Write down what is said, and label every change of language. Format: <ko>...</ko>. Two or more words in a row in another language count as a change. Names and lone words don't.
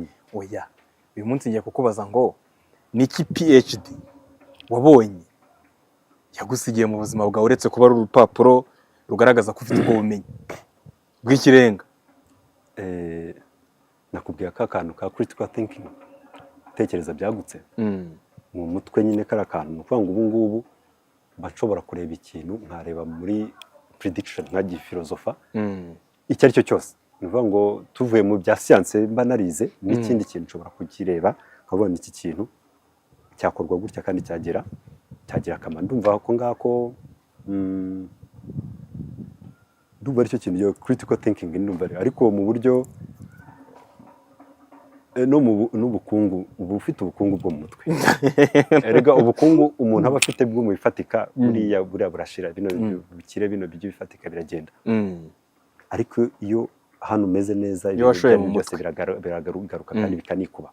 <rw>Oya, uyu munsi ngiye kukubaza ngo niki PhD wabonye yagusigiye mu buzima bwawe, uretse kuba ari urupapuro rugaragaza ko ufite ubwo bumenyi bw'ikirenga? Nakubwiye ka kantu ka</rw> <en>critical thinking,</en> <rw>gutekereza byagutse mu mutwe. Nyine kari akantu ni ukuvuga ngo ubu ngubu mba nshobora kureba ikintu nkareba muri prediction nkagiye filozofa icyo ari cyo cyose. Ni ukuvuga ngo tuvuye mu bya siyanse mba narize, n'ikindi kintu nshobora kukireba nkabona iki kintu cyakorwa gutya kandi cyagira akamaro. Ndumva ko ngako ndumva aricyo kintu yo</rw> <en>critical thinking</en> <rw>ndumva. Ariko mu buryo n'ubukungu, ubu ufite ubukungu bwo mu mutwe. Erega ubukungu umuntu aba afite bwo mu bifatika, buriya burashira, bino bikire, bino bijye bifatika biragenda. Ariko iyo hano umeze neza, ibintu byose biragaruka kandi bikanikuba.</rw>